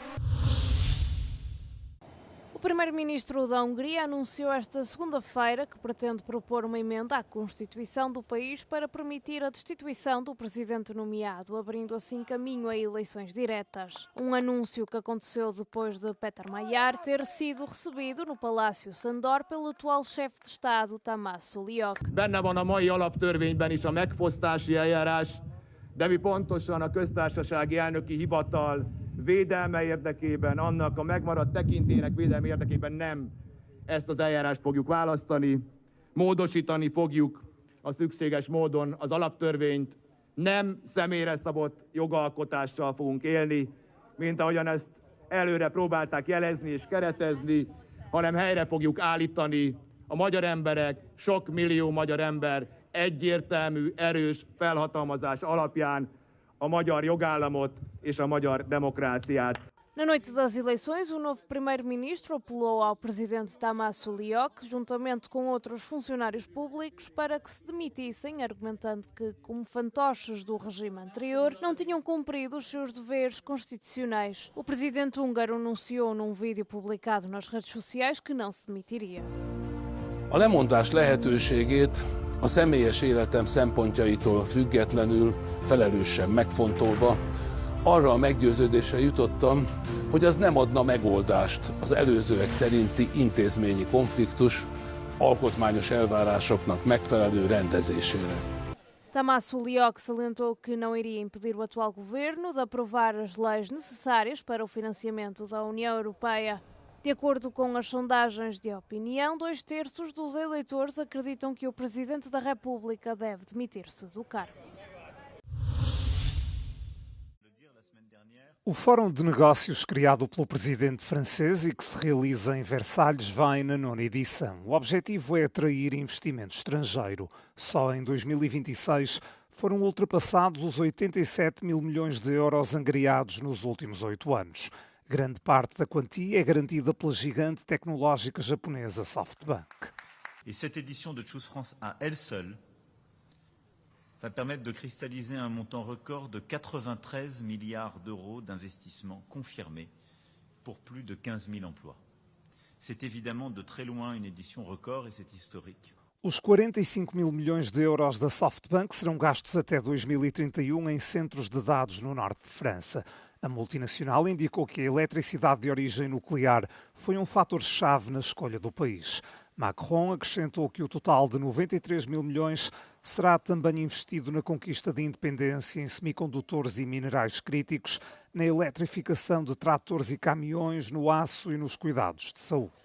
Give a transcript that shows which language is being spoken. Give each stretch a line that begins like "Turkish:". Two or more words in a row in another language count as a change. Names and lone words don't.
Portuguese: O primeiro-ministro da Hungria anunciou esta segunda-feira que pretende propor uma emenda à Constituição do país para permitir a destituição do presidente nomeado, abrindo assim caminho a eleições diretas. Um anúncio que aconteceu depois de Péter Major ter sido recebido no Palácio Sándor pelo atual chefe de Estado, Tamás Uliok.
Hungarian: Benne van a mai alaptörvényben is a megfosztási eljárás, de mi pontosan a köztársasági elnöki hivatal védelme érdekében, annak a megmaradt tekintélynek védelme érdekében nem ezt az eljárást fogjuk választani, módosítani fogjuk a szükséges módon az alaptörvényt, nem személyre szabott jogalkotással fogunk élni, mint ahogyan ezt előre próbálták jelezni és keretezni, hanem helyre fogjuk állítani a magyar emberek, sok millió magyar ember egyértelmű, erős felhatalmazás alapján a magyar jogállamot és a magyar demokráciát.
Portuguese: Na noite das eleições, o novo primeiro-ministro apelou ao presidente Tamás Uliok, juntamente com outros funcionários públicos, para que se demitissem, argumentando que, como fantoches do regime anterior, não tinham cumprido os seus deveres constitucionais. O presidente húngaro anunciou num vídeo publicado nas redes sociais que não se demitiria.
Hungarian: A lemondás lehetőségét a személyes életem szempontjaitól függetlenül, felelősen megfontolva, arra a meggyőződésre jutottam, hogy az nem adna megoldást az előzőek szerinti intézményi konfliktus alkotmányos elvárásoknak megfelelő rendezésére.
Portuguese: Tamás Uliok salientou que não iria impedir o atual governo de aprovar as leis necessárias para o financiamento da União Europeia. De acordo com as sondagens de opinião, 2/3 dos eleitores acreditam que o Presidente da República deve demitir-se do cargo. O Fórum de Negócios criado pelo presidente francês e que se realiza em Versalhes vai na 9ª edição. O objetivo é atrair investimento estrangeiro. Só em 2026 foram ultrapassados os 87 mil milhões de euros angariados nos últimos 8 anos. Grande parte da quantia é garantida pela gigante tecnológica japonesa SoftBank.
French: Et cette édition de Choose France à elle seule va permettre de cristalliser un montant record de 93 milliards d'euros d'investissement confirmés pour plus de 15 000 emplois. C'est évidemment de très loin une édition record et c'est historique.
Portuguese: Os 45 mil milhões de euros da SoftBank serão gastos até 2031 em centros de dados no norte de França. A multinacional indicou que a eletricidade de origem nuclear foi um fator-chave na escolha do país. Macron acrescentou que o total de 93 mil milhões será também investido na conquista de independência em semicondutores e minerais críticos, na eletrificação de tratores e caminhões, no aço e nos cuidados de saúde.